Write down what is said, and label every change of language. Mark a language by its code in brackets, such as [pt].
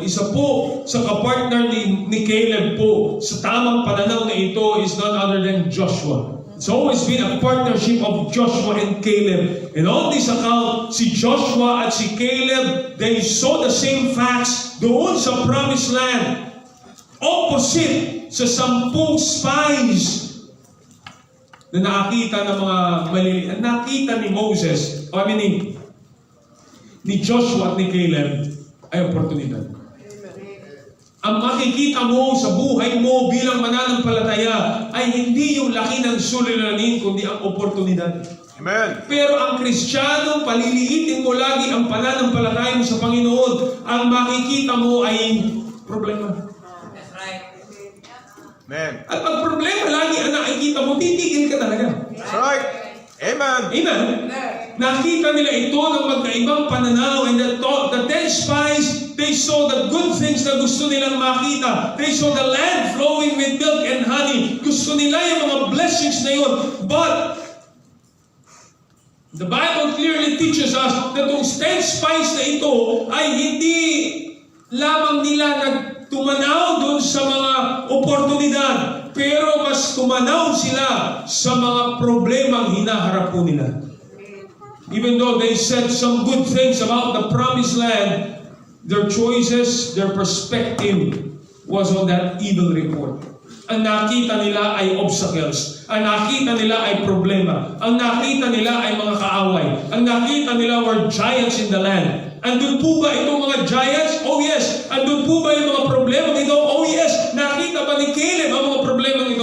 [tl] Isa po sa kapartner ni Caleb po sa tamang pananaw na ito [en] is none other than [tl] Joshua. [en] It's always been a partnership of Joshua and Caleb. And on this account, [tl] si Joshua at si Caleb, [en] they saw the same facts [tl] doon sa [en] promised land. [tl] Opposite sa 10 spies na nakita ng mga maliliit. Nakita ni Moses, ni Joshua at ni Caleb ay oportunidad. Ang makikita mo sa buhay mo bilang mananampalataya ay hindi yung laki ng suliranin, kundi ang oportunidad. Amen. Pero ang Kristiyano, paliliitin mo lagi ang pananampalataya mo sa Panginoon. Ang makikita mo ay problema. [en] That's right. Amen. [tl] At pag problema lagi ang nakikita mo, titigil ka talaga. [en] That's right. Amen. Amen? [tl] Nakita nila ito ng magkaibang pananaw, [en] and the 10 spies, they saw the good things [tl] na gusto nilang makita. [en] They saw the land flowing with milk and honey. [tl] Gusto nila yung mga blessings na yun. [en] But the Bible clearly teaches us that those 10 spies [tl] na ito ay hindi lamang nila nagtumanaw doon sa mga oportunidad, pero mas tumanaw sila sa mga problemang hinaharap po nila. [en] Even though they said some good things about the promised land, their choices, their perspective was on that evil report. [tl] Ang nakita nila ay obstacles. Ang nakita nila ay problema. Ang nakita nila ay mga kaaway. Ang nakita nila [en] were giants in the land. [tl] Andun po ba itong mga giants? Oh yes. Andun po ba yung mga problema nito? Oh yes. Nakita ba ni Caleb ang mga problema nito?